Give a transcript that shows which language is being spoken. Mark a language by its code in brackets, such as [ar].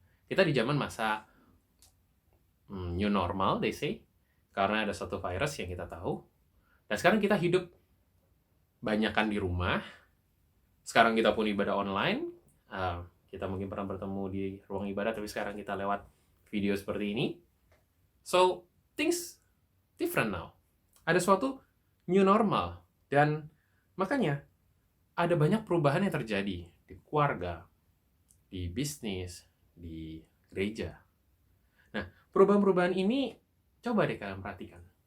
[id] Kita di zaman masa new normal, they say. Karena ada satu virus yang kita tahu. Dan sekarang kita hidup banyakan di rumah. Sekarang kita pun ibadah online. Kita mungkin pernah bertemu di ruang ibadah, tapi sekarang kita lewat video seperti ini. [en] So, things different now. [id] Ada suatu new normal. Dan makanya, ada banyak perubahan yang terjadi di keluarga, di bisnis, di gereja. Nah, perubahan-perubahan ini coba deh kalian perhatikan.